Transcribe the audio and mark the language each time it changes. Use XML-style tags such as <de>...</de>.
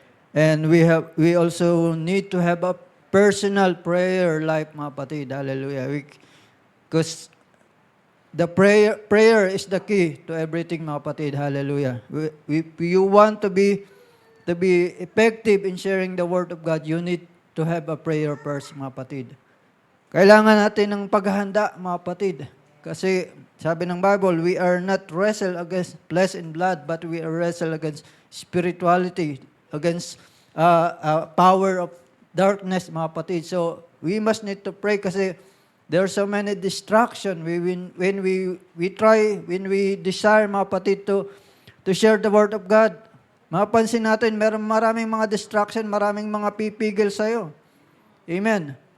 <en>And we also need to have a personal prayer life,</en> <tl>mga kapatid.</tl> <en>Hallelujah. Because the prayer is the key to everything,</en> <tl>mga kapatid.</tl> <en>Hallelujah. If you want to be effective in sharing the word of God, you need to have a prayer first,</en> <tl>mga kapatid. Kailangan natin ng paghahanda, mga kapatid. Kasi sabi ng</tl> <en>Bible, we are not wrestle against flesh and blood, but we are wrestle against spirituality, against power of darkness,</en> <tl>mga kapatid.</tl> <en>So, we must need to pray kasi there are so many distractions. When we desire,</en> <tl>mga kapatid,</tl> <en>to share the word of God,</en> <tl>mapansin natin, maraming mga distraction, maraming mga pipigil sa'yo. Amen.</tl>